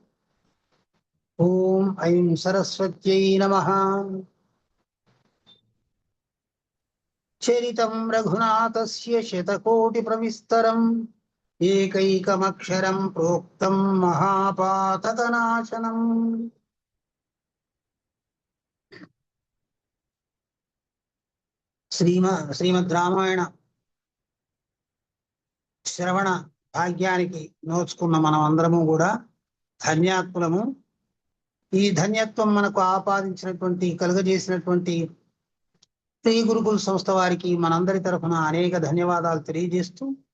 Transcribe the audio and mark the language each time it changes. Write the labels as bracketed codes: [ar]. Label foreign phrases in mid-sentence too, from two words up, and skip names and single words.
[sa] ओम ऐं सरस्वत्यै नमः। चरितं रघुनाथस्य शतकोटिप्रविस्तरम् एकैकमक्षरं प्रोक्तं महापातकनाशनम्। [te] శ్రీమద్ రామాయణ శ్రవణ భాగ్యానికి నోచుకున్న మనం అందరము కూడా ధన్యాత్ములము. ఈ ధన్యత్వం మనకు ఆపాదించినటువంటి కలుగజేసినటువంటి శ్రీ గురుకుల సంస్థ వారికి మనందరి తరఫున అనేక ధన్యవాదాలు తెలియజేస్తూ,